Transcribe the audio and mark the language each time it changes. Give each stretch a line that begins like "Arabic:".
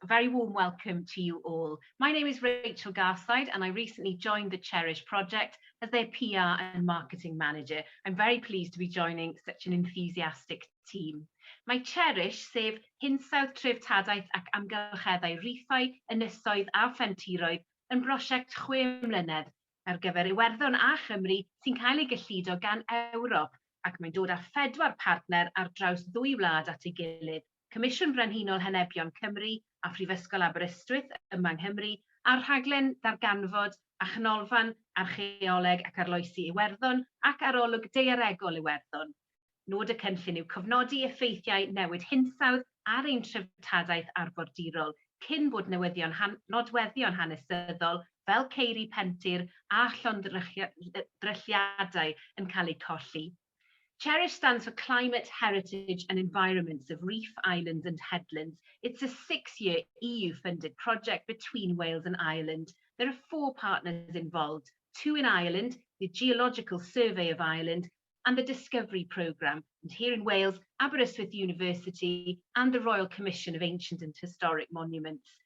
English: A very warm welcome to you all. My name is Rachel Garside and I recently joined the CHERISH Project as their PR and marketing manager. I'm very pleased to be joining such an enthusiastic team.
Welsh: Mae CHERISH, sef hinsawdd treftadaeth ac amgylcheddau rhifau, ynysoedd a phentiroedd, yn brosiect 6 mlynedd ar gyfer Iwerddon a Chymru sy'n cael ei gyllido gan Ewrop, ac mae'n dod â 4 partner ar draws 2 wlad at ei gilydd, Comisiwn Brenhinol Henebion Cymru a Phrifysgol Aberystwyth yma yng Nghymru, a'r rhaglen darganfod a chanolfan archaeoleg ac arloesi Iwerddon ac arolwg daearegol Iwerddon. Nod y cynllun yw cofnodi effeithiau newid hinsawdd ar ein treftadaeth arfordirol, cyn bod nodweddion hanesyddol fel ceiri pentir a llongddrylliadau yn cael eu colli.
English: CHERISH stands for Climate, Heritage and Environments of Reef, Islands and Headlands. It's a 6-year EU-funded project between Wales and Ireland. There are 4 partners involved, 2 in Ireland, the Geological Survey of Ireland, and the Discovery Programme, and here in Wales, Aberystwyth University and the Royal Commission of Ancient and Historic Monuments.